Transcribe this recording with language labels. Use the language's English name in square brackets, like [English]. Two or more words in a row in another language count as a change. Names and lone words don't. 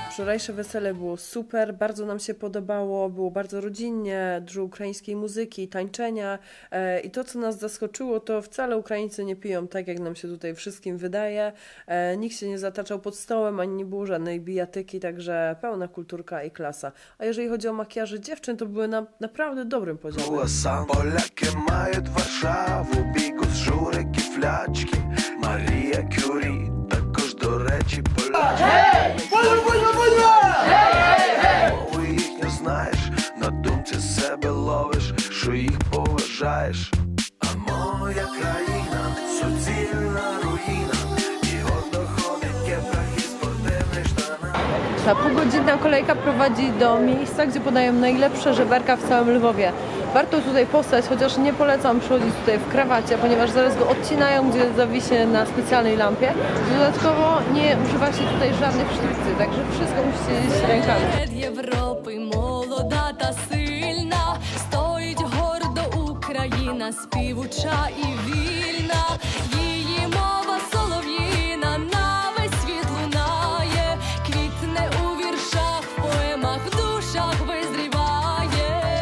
[Polish] Wczorajsze wesele było super, bardzo nam się podobało, było bardzo rodzinnie, dużo ukraińskiej muzyki, tańczenia i to, co nas zaskoczyło, to wcale Ukraińcy nie piją tak, jak nam się tutaj wszystkim wydaje. Nikt się nie zataczał pod stołem, ani nie było żadnej bijatyki, także pełna kulturka i klasa. A jeżeli chodzi o makijaże dziewczyn, to były na naprawdę dobrym poziomie. [Ukrainian] Поляки мають Варшаву, бігу з журики, флячки, Марія Кюрі, також, до речі, поляки. Мови їх не знаєш, на думці себе ловиш, що їх поважаєш. А моя країна – суцільна руїна, і доходи в кепках і спортивних штанах. [Polish] Ta półgodzinna kolejka prowadzi do miejsca, gdzie podają najlepsze żeberka w całym Lwowie. Warto tutaj postać, chociaż nie polecam przychodzić tutaj w krawacie, ponieważ zaraz go odcinają, gdzie zawisi na specjalnej lampie. Dodatkowo nie używa się tutaj żadnych sztuczek, także wszystko musicie jeść rękami. [Ukrainian] Європи молода та сильна, стоїть гордо Україна, співуча і вільна. Її мова солов'їна на весь світ лунає, квітне у віршах, поемах, в душах визріває.